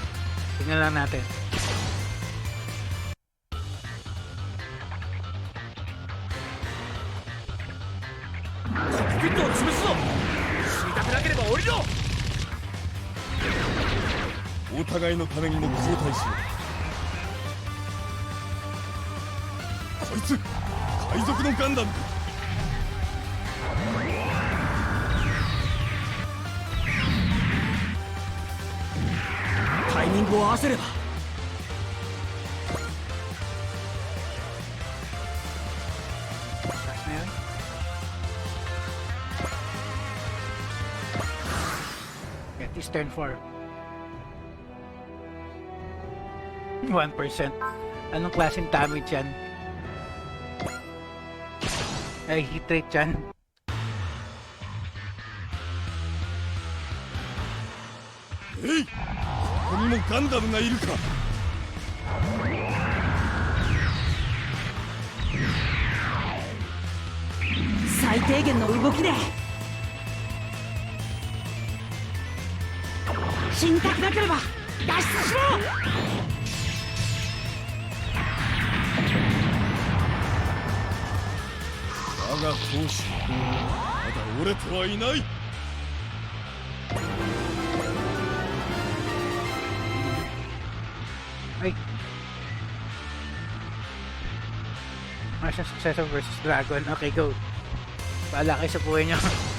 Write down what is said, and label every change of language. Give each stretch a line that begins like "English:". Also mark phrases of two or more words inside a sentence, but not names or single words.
Filipino: Tingnan lang natin.
Japanese: O 互いのためにも交代しよう。こいつ海賊のガンダム。タイミングを合わせれば。
English: Get this turn 4. 1%.
Filipino: Anong klaseng damage yan? Ay,
English: hit rate
Filipino: yan.
Japanese: えい、ここにもガンダムがいるか。最低限の動きで死にたくなければ脱出しろ。我が闘志まだ折れてはいない。
Filipino: Ay. Martian Successor versus Dragon. Okay, go. Paala kayo sa buhay nyo.